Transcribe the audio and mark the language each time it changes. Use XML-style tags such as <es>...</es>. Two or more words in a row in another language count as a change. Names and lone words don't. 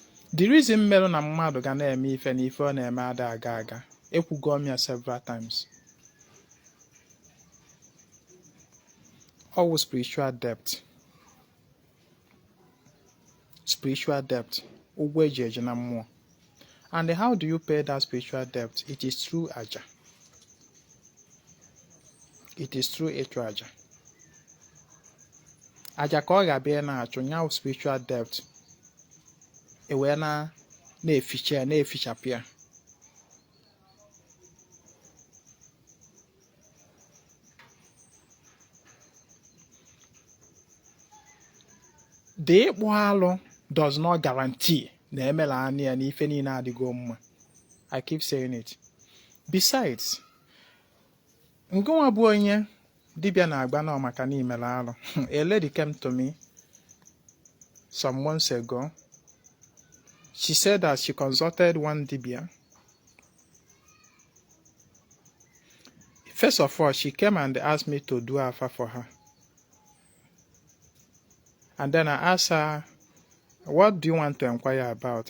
<en>The reason</en> <ig>mere na mmadụ ga na-eme ife na ife ọ na-eme ada aga aga, ekwugo m ya</ig> <en>several times. All spiritual debt. Spiritual debt.</en> <ig>Ụgwọ eji eje na mmụọ.</ig> <en>And how do you pay that spiritual debt? It is through aja. It is through</en> <ig>ịchụ aja. Aja ka ọ ga-abịa na-achụ nya</ig> <en>spiritual debt.</en> <ig>Ewe na-efichapụ ya. The ịkpụ alụ</ig> <en>does not guarantee</en> <ig>na emela anị ya na ife niile adịgo mma.</ig> <en>I keep saying it. Besides,</en> <ig>ngụnwa bụ onye dibịa na-agba na maka na imela alụ.</ig> <en>A lady came to me some months ago. She said that she consulted one dibia. First of all, she came and asked me to do afa for her. And then I asked her, what do you want to inquire about?</en>